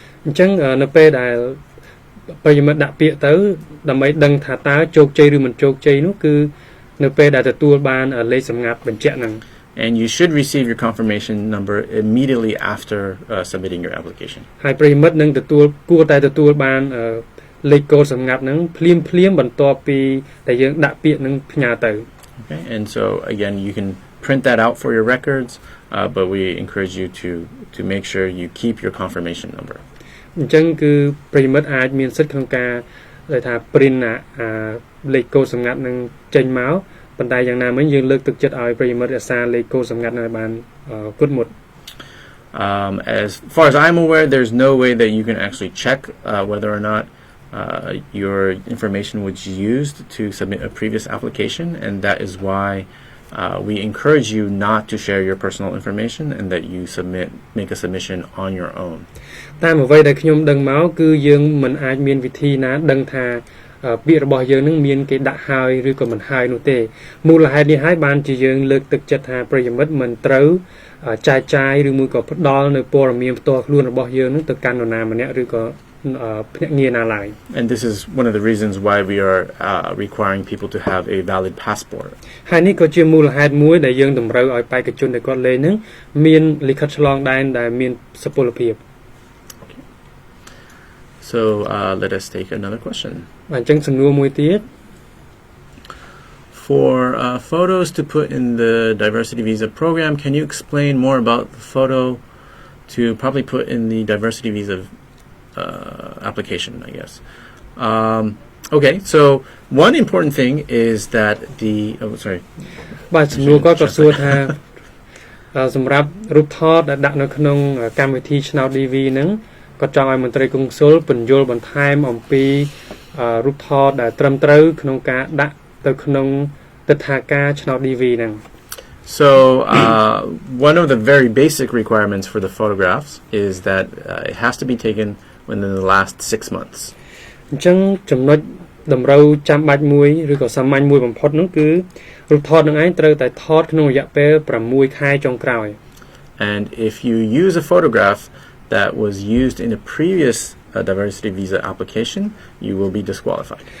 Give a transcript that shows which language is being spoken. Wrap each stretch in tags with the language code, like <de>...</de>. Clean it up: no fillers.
<km>អញ្ចឹងនៅពេលដែលប្រិយមិត្តដាក់ពាក្យទៅដើម្បីដឹងថាតើជោគជ័យឬមិនជោគជ័យនោះគឺនៅពេលដែលទទួលបានលេខសម្ងាត់បញ្ជាក់ហ្នឹង</km> <en>And you should receive your confirmation number immediately after submitting your application.</en> <km>ហើយ ប្រិយមិត្តនឹងគួរតែទទួលបានលេខកូដសម្ងាត់ហ្នឹងភ្លាមបន្ទាប់ពីដែលយើងដាក់ពាក្យហ្នឹងផ្ញើទៅ</km> <en>Okay, and so again you can print that out for your records, but we encourage you to make sure you keep your confirmation number.</en> <km>អញ្ចឹងគឺប្រិយមិត្តអាចមានសិទ្ធិក្នុងការដែលថា print លេខកូដសម្ងាត់ហ្នឹងចេញមកប៉ុន្តែយ៉ាងណាមិញយើងលើកទឹកចិត្តឲ្យប្រិយមិត្តរក្សាលេខកូដសម្ងាត់ហ្នឹងឲ្យបានគត់មុត</km> <en>As far as I'm aware, there's no way that you can actually check whether or not your information was used to submit a previous application, and that is why we encourage you not to share your personal information and that you make a submission on your own.</en> <km>តាមអ្វីដែលខ្ញុំដឹងមកគឺយើងមិនអាចមានវិធីណាដឹងថាពាក្យរបស់យើងនឹងមានគេដាក់ហើយឬក៏មិនហើយនោះទេមូលហេតុនេះហើយបានជាយើងលើកទឹកចិត្តថាប្រិយមិត្តមិនត្រូវចែកចាយឬមួយក៏ផ្ដល់នៅព័ត៌មានផ្ទាល់ខ្លួនរបស់យើងនឹងទៅកាន់នរណាម្នាក់ឬក៏ភ្នាក់ងារណាឡើយ</km> <en>And this is one of the reasons why we are requiring people to have a valid passport.</en> <km>ហើយនេះក៏ជាមូលហេតុមួយដែលយើងតម្រូវឲ្យបេក្ខជនដែលគាត់លេងនឹងមានលិខិតឆ្លងដែនដែលមានសុពលភាព</km> <en>So let us take another question.</en> <km>អញ្ចឹងសំណួរមួយទៀត</km> <en>For photos to put in the diversity visa program, can you explain more about the photo to probably put in the diversity visa application, I guess. Okay, so one important thing is that the sorry.</en> <km>បាទសំណួរគាត់សួរថាសម្រាប់រូបថតដែលដាក់នៅក្នុងកម្មវិធីឆ្នោត DV ហ្នឹងគាត់ចង់ឲ្យមន្ត្រីកុងស៊ុលពន្យល់បន្ថែមអំពីរូបថតដែលត្រឹមត្រូវក្នុងការដាក់ទៅក្នុងទិដ្ឋាការឆ្នោត DV ហ្នឹង</km> <en>So one of the very basic requirements for the photographs is that it has to be taken within the last 6 months.</en> <km>អញ្ចឹងចំណុចតម្រូវចាំបាច់មួយឬក៏សាមញ្ញមួយបំផុតនោះគឺរូបថតនឹងឯងត្រូវតែថតក្នុងរយៈពេល6ខែចុងក្រោយ</km> <en>And if you use a photograph that was used in a previous diversity visa application, you will be disqualified.</en>